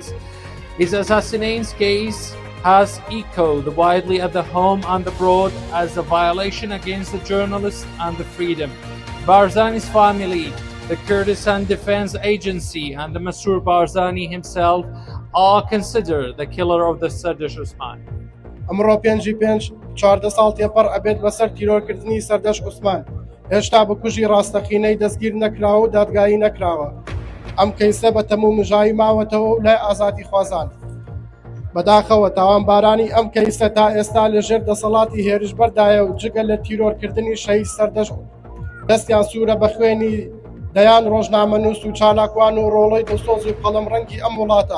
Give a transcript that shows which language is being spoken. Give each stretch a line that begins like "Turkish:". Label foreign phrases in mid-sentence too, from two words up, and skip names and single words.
English: His assassination case has echoed widely at the home and abroad as a violation against the journalists and the freedom. Barzani's family, the Kurdistan Defense Agency and the Masroor Barzani himself are considered the killer of the Sardash Usman.
Central Kurdish: ئەمڕۆ 5/5 ساڵ تێپەڕ ئەبێت لەسەر تیرۆرکردنی سەردەش عوسمان هێشتا بکوژی ڕاستەقینەی دەستگیر نەکراوە و دادگایی نەکراوە ئەم کەیسە بە تەموو مژایی ماوەتەوە لای ئازادی خوازان بەداخەوە تاوانبارانی ئەم کەیسە تا ئێستا لەژێر دەسەڵاتی هێرشبەردایە و جگە لە تیرۆرکردنی شەهید سەردەشت دەستیان سوورە بە خوێنی دەیان ڕۆژنامەنووس و چالاکوان و ڕۆڵەی دەسۆزی قەڵەم ڕەنگی ئەم وڵاتە.